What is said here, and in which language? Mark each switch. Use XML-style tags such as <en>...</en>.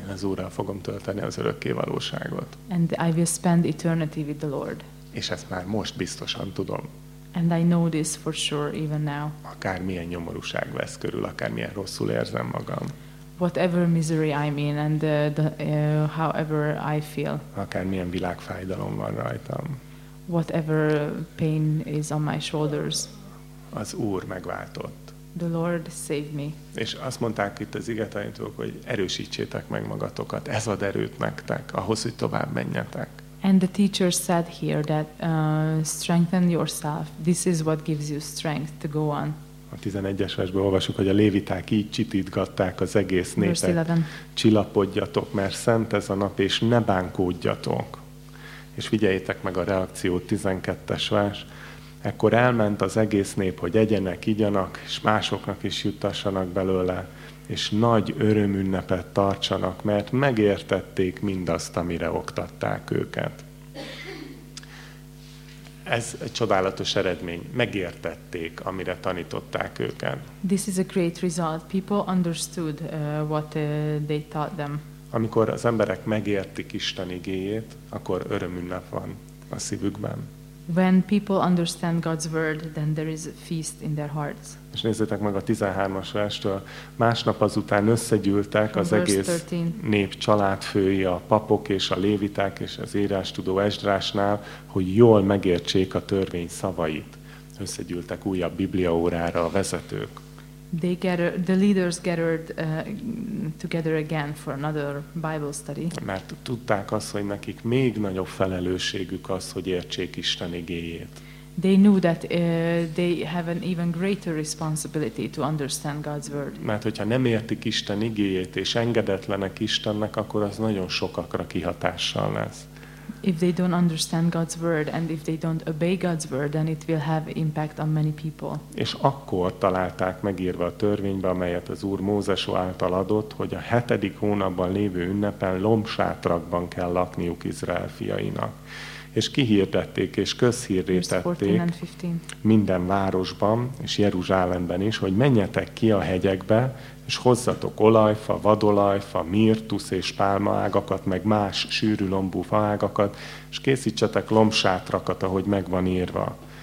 <hu>Én az Úrral fogom tölteni az örökké valóságot.</hu> <en>And I will spend eternity with the Lord.</en> <hu>És ezt már most biztosan tudom.</hu> <en>And I know this for sure even now.</en> <hu>Akár milyen nyomorúság vesz körül, akár milyen rosszul érzem magam.</hu> <en>Whatever misery I'm in and however I feel.</en> <hu>Akár milyen világfájdalom van rajtam.</hu> <en>Whatever pain is on my shoulders.</en> <hu>Az Úr megváltott.</hu> <en>The Lord saved me.</en> <hu>És azt mondták itt az ige tanítók, hogy erősítsétek meg magatokat. Ez ad erőt nektek, ahhoz, hogy tovább menjetek.</hu> <en>And the teacher said here that strengthen yourself. This is what gives you strength to go on.</en> <hu>A 11-es versben olvasjuk, hogy a léviták így csitítgatták az egész népet. Csillapodjatok, mert szent ez a nap, és ne bánkódjatok. És figyeljétek meg a reakciót, 12-es vers. Ekkor elment az egész nép, hogy egyenek, igyanak, és másoknak is juttassanak belőle, és nagy örömünnepet tartsanak, mert megértették mindazt, amire oktatták őket. Ez egy csodálatos eredmény. Megértették, amire tanították őket.</hu> <en>This is a great result. People understood what they taught them.</en> <hu>Amikor az emberek megértik Isten igéjét, akkor örömünnep van a szívükben.</hu> <en>When people understand God's word, then there is a feast in their hearts.</en> <hu>És nézzétek meg a 13-as verstől. Másnap azután összegyűltek az egész nép családfői, a papok és a léviták és az írástudó Esdrásnál, hogy jól megértsék a törvény szavait. Összegyűltek újabb bibliaórára a vezetők.</hu> <en>They gathered, the leaders gathered together again for another Bible study.</en> <hu>Mert tudták azt, hogy nekik még nagyobb felelősségük az, hogy értsék Isten igéjét.</hu> <en>They knew that they have an even greater responsibility to understand God's word.</en> <hu>Mert hogyha nem értik Isten igéjét és engedetlenek Istennek, akkor az nagyon sokakra kihatással lesz.</hu> <en>If they don't understand God's word and if they don't obey God's word, then it will have impact on many people.</en> <hu>És akkor találták megírva a törvénybe, amelyet az Úr Mózes által adott, hogy a 7. hónapban lévő ünnepen lombsátrakban kell lakniuk Izrael fiainak. És kihirdették és közhirdetették minden városban és Jeruzsálemben is, hogy menjetek ki a hegyekbe, és hozzatok olajfa, vadolajfa, mirtusz és pálmaágakat, meg más sűrű lombú faágakat, és készítsetek lombsátrakat, ahogy megvan írva.</hu>